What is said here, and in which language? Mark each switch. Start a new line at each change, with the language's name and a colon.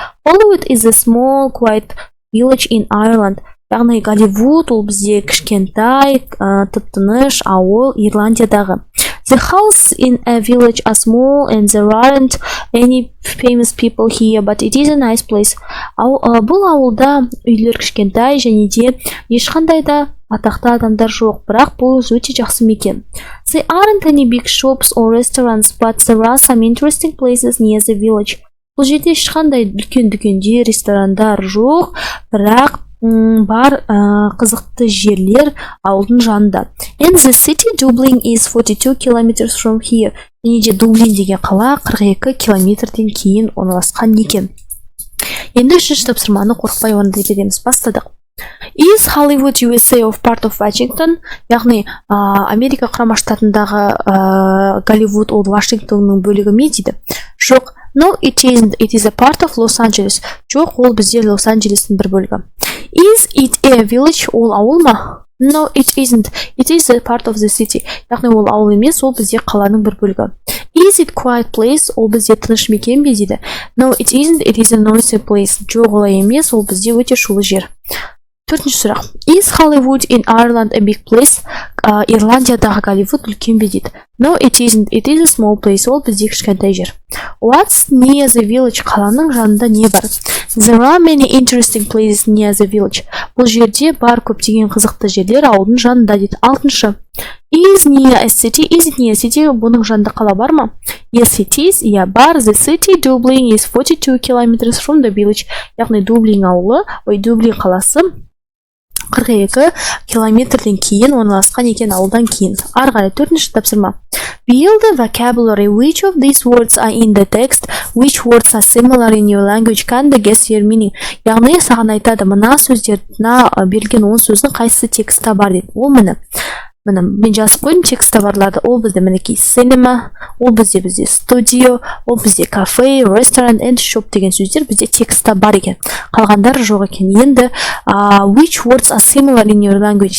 English: Hollywood is a small, quiet village in Ireland.
Kazakh: Яғни Голливуд ол бізде кішкентай, тып-тыныш ауыл Ирландиядағы.
English: The houses in a village are small and there aren't any famous people here, but it is a nice place.
Kazakh: Бұл ауылда үйлер кішкентай және де ешқандай да атақты адамдар жоқ, бірақ бұл өте жақсы мекен.
English: There aren't any big shops or restaurants, but there are some interesting places near the village.
Kazakh: Бұл жерде ешқандай үлкен дүкендер, ресторандар жоқ, бірақ бар қызықты жерлер ауылдың жанында.
English: And the city Dublin is 42 kilometers from here.
Kazakh: Және де Дублин деген қала 42 километрден кейін орналасқан екен. Енді үшінші тапсырманы қорықпай орындай береміз. Бастадық.
English: Is Hollywood USA of part of Washington?
Kazakh: Яғни Америка құрама штатындағы Голливуд ол Вашингтонның бөлігі ме дейді? Жоқ.
English: No, it isn't. It is a part of Los Angeles.
Kazakh: Жоқ, ол бізде Лос-Анджелестің бір бөлігі.
English: Is it a village?
Kazakh: Ол ауыл ма?
English: No, it isn't. It is a part of the city.
Kazakh: Яғни ол ауыл емес, ол бізде қаланың бір бөлігі.
English: Is it quiet place?
Kazakh: Ол бізде тыныш мекен бе дейді.
English: No, it isn't. It is a noisy place.
Kazakh: Жоқ, олай емес, ол бізде өте шулы жер. Төртінші сұрақ.
English: Is Hollywood in Ireland a big place?
Kazakh: Ирландиядағы Голливуд үлкен бе дейді.
English: No, it isn't. It is a small place.
Kazakh: Ол бізде кішкентай жер.
English: What's near the village?
Kazakh: Қаланың жанында не бар?
English: There are many interesting places near the village.
Kazakh: Бұл жерде бар көптеген қызықты жерлер ауылдың жанында дейді. Алтыншы.
English: Is near a city? Is it near a city?
Kazakh: Бұның жанында қала бар ма?
English: Yes, it is.
Kazakh: Я бар.
English: The city Dublin is 42 kilometers from the village.
Kazakh: Яғни Дублин ауылы, Дублин қаласы 42 километрден кейін орналасқан екен, ауылдан кейін. Ары қарай 4-ші тапсырма.
English: Build the vocabulary. Which of these words are in the text? Which words are similar in your language? Can the guess your meaning?
Kazakh: Яғни саған айтады, мына сөздерді берілген 10 сөздің қайсысы текстта бар дейді. Ол міне мен жазып қойдым текстта барларды. Ол бізде мінекей cinema, ол бізде studio, ол бізде cafe,
English: restaurant and shop
Kazakh: деген сөздер бізде текстта бар екен. Қалғандары жоқ екен. Енді
English: which words are similar in your language?